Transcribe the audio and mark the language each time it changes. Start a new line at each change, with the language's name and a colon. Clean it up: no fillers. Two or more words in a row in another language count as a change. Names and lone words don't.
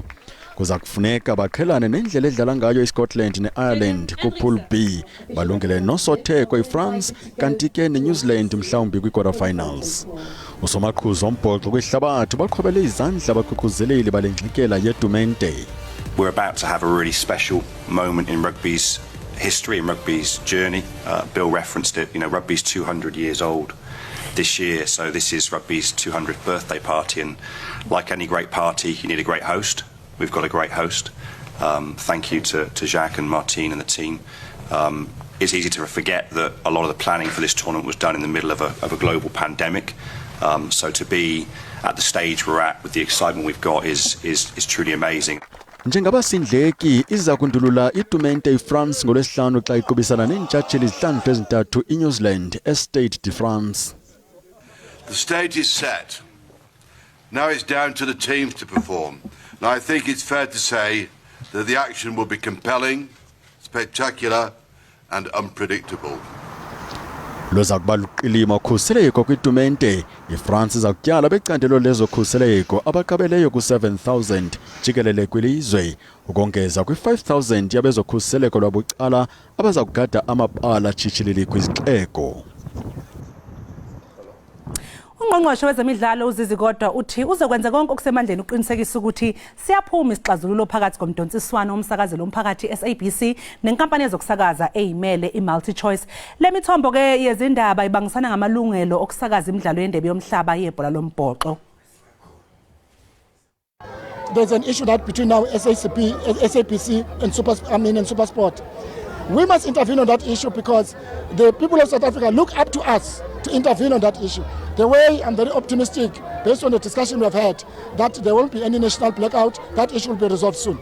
Xhosa: Kuza kufuneka baqhelane nendlela edlala ngayo iScotland neIreland kupool B, balungele nosotheko iFrance kanti ke neNew Zealand mhlawumbi kwi-quarterfinals. Usomaqhuzu ombhoxo kwihlabathi baqhobele izandla abaqhuquzeleli balengxikela yetumente.
English: We're about to have a really special moment in rugby's history, in rugby's journey. Bill referenced it, rugby's 200 years old this year, so this is rugby's 200th birthday party, and like any great party, you need a great host. We've got a great host. Thank you to Jacques and Martine and the team. It's easy to forget that a lot of the planning for this tournament was done in the middle of a global pandemic. So to be at the stage we're at with the excitement we've got is truly amazing.
Xhosa: Njengabasindleki iza kundulula itumente iFrance ngolwesihlanu xa iqubisana neentshatsheli izihlandlo ezintathu iNew Zealand eStade de France.
English: The stage is set. Now it's down to the teams to perform. Now I think it's fair to say that the action will be compelling, spectacular and unpredictable.
Xhosa: Loza kuba luqilima ukhuseleko kwitumente. iFrance iza kutyala becandelo lezokhuseleko abaqabeleyo ku-7,000 jikelele kwilizwe, ukongeza kwi-5,000 yabezokhuseleko lwabucala abaza kugada amabala tshitshilili kwizixeko.
Zulu: Ungqongqoshe wezemidlalo uZizi kodwa uthi uzokwenza konke okusemandleni uqinisekisa ukuthi siyaphuma isixazululo phakathi komdonsiswano womsakazelo womphakathi SABC nenkampani ezokusakaza eyimele iMultiChoice. Le mithombo ke yezindaba ibangisana ngamalungelo okusakaza imidlalo yendebe yomhlaba yebhola lombhoxo.
English: There's an issue that between now SABC and SuperSport. We must intervene on that issue because the people of South Africa look up to us to intervene on that issue. The way I'm very optimistic, based on the discussion we've had, that there won't be any national blackout, that issue will be resolved soon.